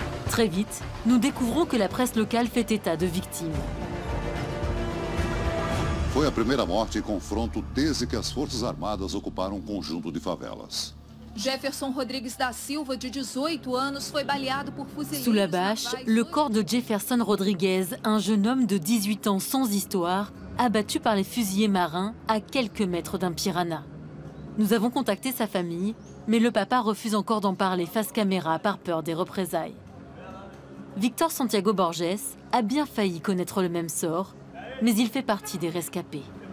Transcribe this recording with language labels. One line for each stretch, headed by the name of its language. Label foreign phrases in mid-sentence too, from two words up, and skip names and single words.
French: Très vite, nous découvrons que la presse locale fait état de victimes.
Portuguese: Foi a primeira morte em confronto desde que as Forças Armadas ocuparam um conjunto de favelas. Jefferson Rodrigues da Silva, de 18 anos, foi baleado por fuzileiros.
French: Sous la bâche, le corps de Jefferson Rodriguez, un jeune homme de 18 ans sans histoire, abattu par les fusiliers marins à quelques mètres d'un piranha. Nous avons contacté sa famille, mais le papa refuse encore d'en parler face caméra par peur des représailles. Victor Santiago Borges a bien failli connaître le même sort, mais il fait partie des rescapés.